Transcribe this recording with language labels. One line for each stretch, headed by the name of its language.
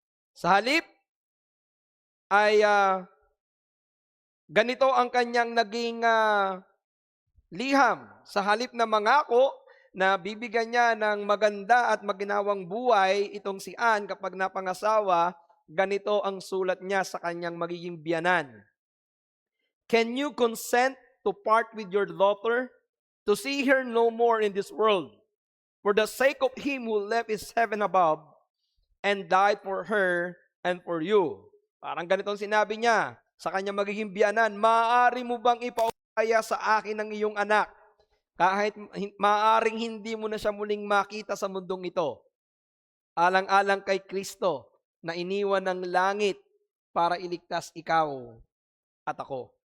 Filipino: Sa halip ay ganito ang kanyang naging liham. Sa halip na mangako na bibigyan niya ng maganda at maginawang buhay itong si Anne kapag napangasawa, ganito ang sulat niya sa kanyang magiging biyanan.
English: Can you consent to part with your daughter, to see her no more in this world, for the sake of him who left his heaven above and died for her and for you?
Filipino: Parang ganito ang sinabi niya sa kanyang magiging biyanan, maaari mo bang ipaubaya sa akin ang iyong anak? Kahit maaaring hindi mo na siya muling makita sa mundong ito. Alang-alang kay Kristo na iniwan ng langit para iligtas ikaw at ako.